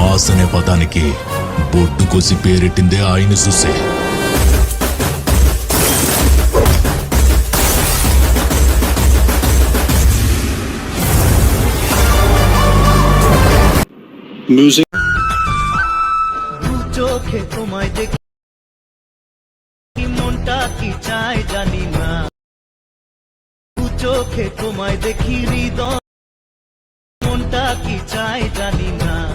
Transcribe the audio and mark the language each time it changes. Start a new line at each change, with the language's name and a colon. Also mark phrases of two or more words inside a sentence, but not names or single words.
Telugu: బాస్ అనే పదానికి బొడ్డు కోసి పేరెట్టిందే ఆయన చూసే.
Bangla: চোখে তোমায় দেখি মনটা কি চায় জানি না, চোখে তোমায় দেখি হৃদয় মনটা কি চায় জানি না,